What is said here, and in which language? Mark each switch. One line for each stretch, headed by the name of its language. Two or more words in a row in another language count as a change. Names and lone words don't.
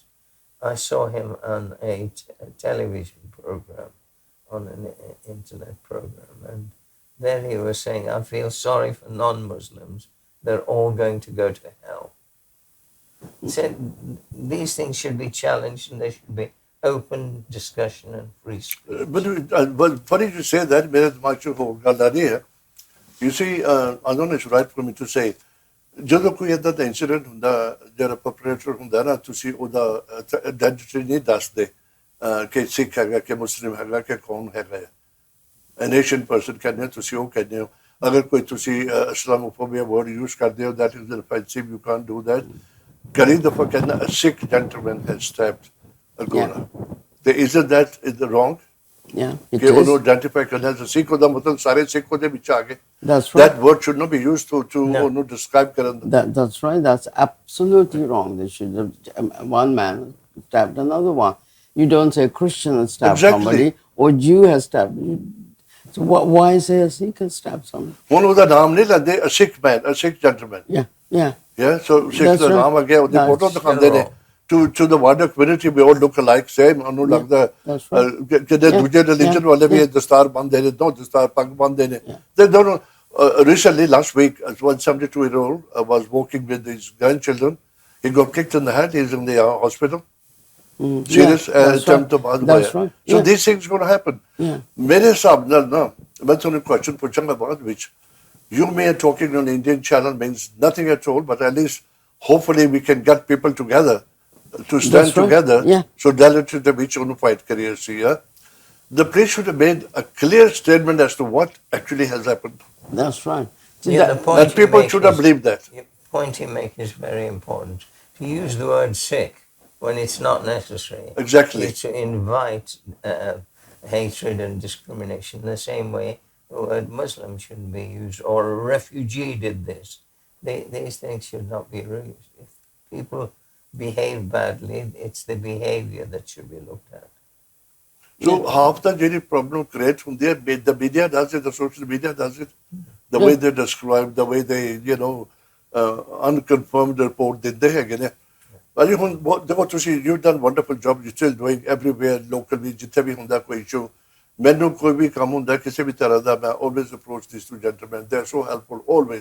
English: I saw him on a television program, on an internet program, and there he was saying, I feel sorry for non-Muslims. They're all going to go to hell. He said these things should be challenged and there should be open discussion and free speech. But funny you say that,
Punjabi: ਮੇਰੇ ਦਿਮਾਗ ਚ ਹੋਰ ਗੱਲ ਆ ਰਹੀ ਹੈ.
English: You see, I don't know, it's right for me to say,
Punjabi: ਜਦੋਂ ਕੋਈ ਏਦਾਂ ਦਾ incident ਹੁੰਦਾ, ਜਿਹੜਾ perpetrator ਹੁੰਦਾ ਨਾ, ਤੁਸੀਂ ਉਹਦਾ identity ਨਹੀਂ ਦੱਸਦੇ ਕਿ ਸਿੱਖ ਹੈਗਾ, ਕਿ ਮੁਸਲਿਮ ਹੈਗਾ, ਕਿ ਕੌਣ ਹੈਗਾ.
English: An Asian person
Punjabi: ਕਹਿੰਦੇ ਹੋ, ਤੁਸੀਂ ਉਹ ਕਹਿੰਦੇ ਹੋ. ਅਗਰ ਕੋਈ ਤੁਸੀਂ
English: Islamophobia word use
Punjabi: ਕਰਦੇ ਹੋ,
English: that is offensive, you can't do that.
Punjabi: ਕਈ ਦਫਾ ਕਹਿੰਦਾ,
English: a Sikh gentleman has stabbed a Gora. Isn't that wrong? Yeah, it
Punjabi: ਕਿ ਉਹਨੂੰ
English: is.
Punjabi: identify ਕਰਨਾ, ਸਿੱਖ ਉਹਦਾ ਮਤਲਬ ਸਾਰੇ ਸਿੱਖ ਉਹਦੇ ਵਿੱਚ ਆ ਗਏ.
English: That's right. That word should not be used to
Punjabi: ਉਹਨੂੰ describe ਕਰਨ ਦਾ.
English: That's right. That's absolutely wrong. They should have, one man stabbed another one. You don't say Christian has stabbed somebody or Jew has stabbed. So why say a Sikh has stabbed somebody?
Punjabi: ਹੁਣ ਉਹਦਾ ਨਾਮ ਨਹੀਂ ਲੈਂਦੇ,
English: a Sikh man, a Sikh gentleman. Yeah.
Punjabi: So Sikh ਦਾ ਨਾਮ ਆ ਗਿਆ, ਉਹਦੀ ਫੋਟੋ ਦਿਖਾਉਂਦੇ ਨੇ.
English: To the wider community, we all look alike, same.
Punjabi: ਉਹਨੂੰ ਲੱਗਦਾ ਕਿਤੇ ਦੂਜੇ religion ਵਾਲੇ ਵੀ ਦਸਤਾਰ ਬੰਨ੍ਹਦੇ ਨੇ, ਦੋ ਦਸਤਾਰ ਪੱਗ ਬੰਨ੍ਹਦੇ ਨੇ.
English: They don't. Recently, last week, one 72-year-old was walking with his grandchildren. He got kicked in the head. He's in the hospital. Serious attempt to bad That's right. So these things going to happen.
Punjabi: ਮੇਰੇ ਹਿਸਾਬ ਨਾਲ ਨਾ, ਮੈਂ ਤੁਹਾਨੂੰ question ਪੁੱਛਾਂਗਾ ਬਾਅਦ ਵਿੱਚ.
English: You may talking on the Indian channel means nothing at all, but at least hopefully we can get people together to stand together.
Punjabi: Solidarity ਦੇ ਵਿੱਚ ਉਹਨੂੰ fight ਕਰੀਏ ਸੀ.
English: The police should have made a clear statement as to what actually has happened. That's right. The point And people should have believed that. The point you make is very important. To use the word Sikh when it's not necessary. Exactly. Is to invite hatred and discrimination. The same way the word Muslim shouldn't be used, or a refugee did this. These things should not be used. If people behave badly, it's the behavior that should be looked at. So half the ਜਿਹੜੀ problem create
Punjabi: ਹੁੰਦੀ ਹੈ,
English: the media does it, the social media does it, the way they describe, the way they, unconfirmed report
Punjabi: ਦਿੰਦੇ ਹੈਗੇ ਨੇ. ਭਾਜੀ ਹੁਣ ਦੇਖੋ ਤੁਸੀਂ
English: you done wonderful job, you still doing everywhere locally,
Punjabi: ਜਿੱਥੇ ਵੀ ਹੁੰਦਾ ਕੋਈ ਇਸ਼ੂ, ਮੈਨੂੰ ਕੋਈ ਵੀ ਕੰਮ ਹੁੰਦਾ ਕਿਸੇ ਵੀ ਤਰ੍ਹਾਂ ਦਾ, ਮੈਂ
English: always approach this two gentleman, they are so helpful always.